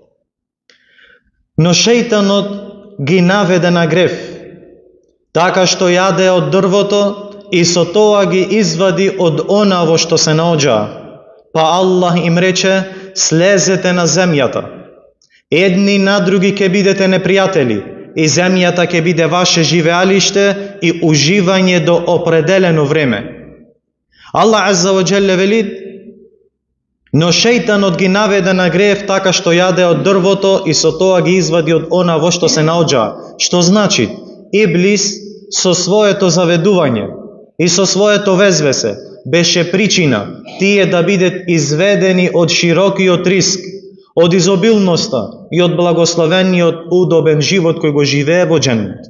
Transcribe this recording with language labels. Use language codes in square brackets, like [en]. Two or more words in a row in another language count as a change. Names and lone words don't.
[mk] Но шејтанот ги наведе на греф, така што јаде од дрвото и со тоа ги извади од она во што се наоѓаа. Па Аллах им рече: слезете на земјата. Едни на други ќе бидете непријатели и земјата ќе биде ваше живеалиште и уживање до определено време. Аллах [ar] عز وجل [mk] вели: но шејтанот ги наведе на греф така што јаде од дрвото и со тоа ги извади од она во што се наоѓа. Што значи? Иблис со своето заведување и со своето везвесе беше причина тие да бидат изведени од широкиот риск, од изобилноста и од благословениот удобен живот кој го живее во џеннет.